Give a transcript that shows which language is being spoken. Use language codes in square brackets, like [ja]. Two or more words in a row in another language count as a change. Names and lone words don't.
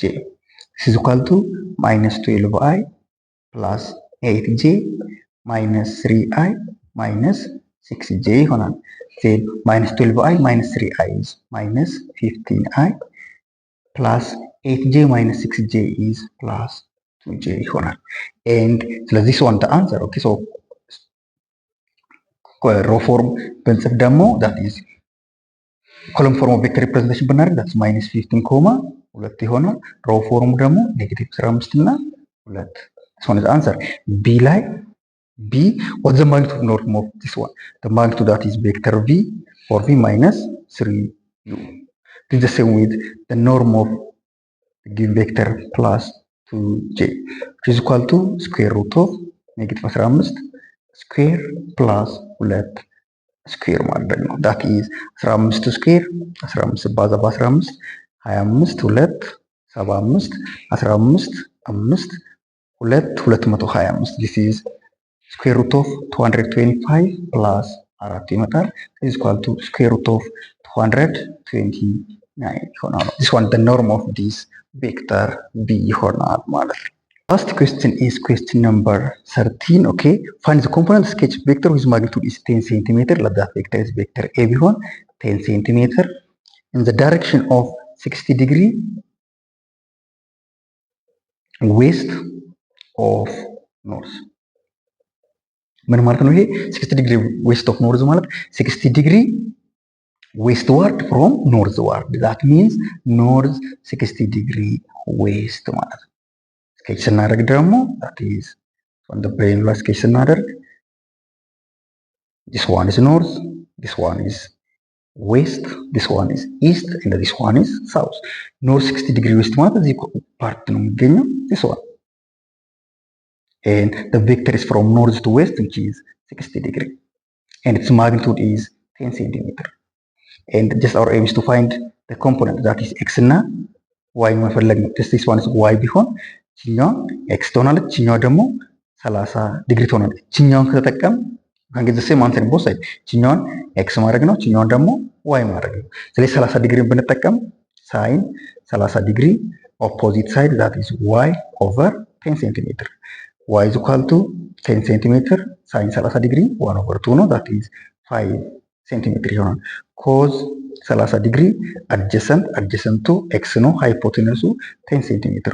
[en] This is equal to minus 12i plus 8j minus 3i minus 6j ይሆናል። Then minus 12i minus 3i is minus 15i plus 8j minus 6j is plus 2j ይሆናል። And so this one the answer. Okay, so row form [am] ብንጽፍ ደግሞ [en] that is column form of vector representation ብናደርግ that's minus 15 comma 2 ይሆናል። row form ደግሞ negative 15 እና 2. this one is the answer. B ላይ B, what's the magnitude norm of this one? The magnitude that is vector v for v minus 3u. This is the same with the norm of the given vector plus 2j, which is equal to square root of negative 15 square plus 2 square [am] ማድረግ ነው። [en] that is 15 square 15 ባዛ በ15 25 2 75 15 5 2 225. this is square root of 225 plus 4 ይመጣል is equal to square root of 229 ይሆናል። this one the norm of this vector b [am] ይሆናል ማለት ነው። [en] Last question is question number 13. Okay, find the component sketch vector whose magnitude is 10 cm. Let that vector is vector a ቢሆን 10 cm in the direction of 60 degree west of north. [am] ምን ማለት ነው ይሄ [en] 60 degree west of north ማለት 60 degree westward from northward that means north 60 degree west [am] ማለት ነው። ስኬች ስናደርግ ደግሞ [en] that is on the plane [am] ላይ ስኬች ስናደርግ [en] this one is north, this one is west, this one is east and this one is south. north 60 degree west [am] ማለት እዚህ ፓርት ነው የሚገኘው [en] this one. And the vector is from north to west, which is 60 degree, and its magnitude is 10 centimeter. And just our aim is to find the component that is x [am] እና y መፈለግ ነው። [en] this one is y [am] ቢሆን ችኛዋ x ትሆናለች፣ ችኛዋ ደግሞ 30 ዲግሪ ትሆናለች። ችኛዋን ከተጠቀም [en] can get the same answer in both sides. [am] ችኛዋን x ማድረግ ነው፣ ችኛዋን ደግሞ y ማድረግ ነው። ስለዚህ 30 ዲግሪ ብንጠቀም [en] sin 30 ዲግሪ opposite side that is y over 10 centimeter. y is equal to 10 centimeter sin 30 degree 1 over 2 ነው that is 5 centimeter ይሆናል። cos 30 degree adjacent to x ነው hypotenuse 10 centimeter